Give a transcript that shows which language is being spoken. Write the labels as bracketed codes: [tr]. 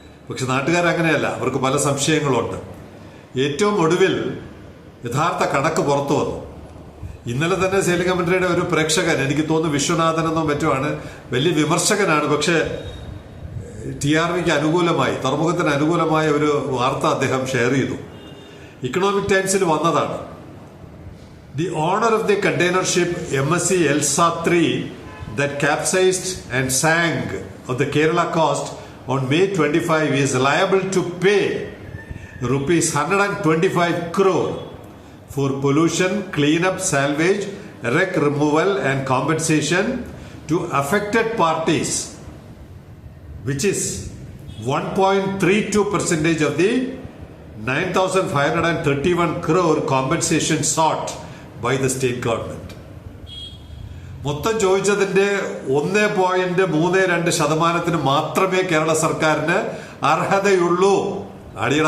[ml] പക്ഷെ നാട്ടുകാരങ്ങനെയല്ല, അവർക്ക് പല സംശയങ്ങളുണ്ട്. ഏറ്റവും ഒടുവിൽ യഥാർത്ഥ കണക്ക് പുറത്തു വന്നു. ഇന്നലെ തന്നെ സേലിംഗമന്ത്രിയുടെ ഒരു പ്രേക്ഷകൻ, എനിക്ക് തോന്നുന്നു വിശ്വനാഥൻ എന്നോ മറ്റുമാണ്, വലിയ വിമർശകനാണ്. പക്ഷേ TRVക്ക് അനുകൂലമായി, തുറമുഖത്തിന് അനുകൂലമായ ഒരു വാർത്ത അദ്ദേഹം ഷെയർ ചെയ്തു. ഇക്കണോമിക് ടൈംസിൽ വന്നതാണ്. [en] The owner of the container ship MSC Elsa 3 that capsized and sank on the Kerala coast on May 25 is liable to pay rupees 125 crore for pollution, cleanup, salvage, wreck removal and compensation to affected parties, which is 1.32% of the 9,531 crore compensation sought by the state government. [ml] മൊത്തം ചോദിച്ചതിന്റെ 1.32% മാത്രമേ കേരള സർക്കാരിന് അർഹതയുള്ളൂ. അടിയട